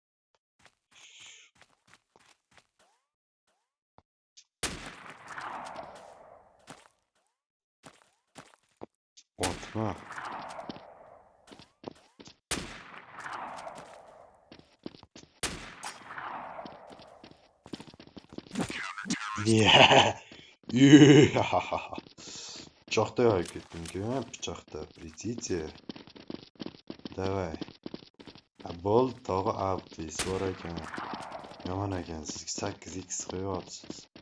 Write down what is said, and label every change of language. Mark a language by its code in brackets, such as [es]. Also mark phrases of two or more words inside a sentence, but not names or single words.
[uz] Otma. [en] Yeah. Yeah. [uz] Pichoqda yoyib ketding-ku, pichoqda. [ru] Придите. Давай. [uz] Bo'ldi, tog'a AWP'si bor ekan. Yomon ekan, siz 8x qo'yyapsiz.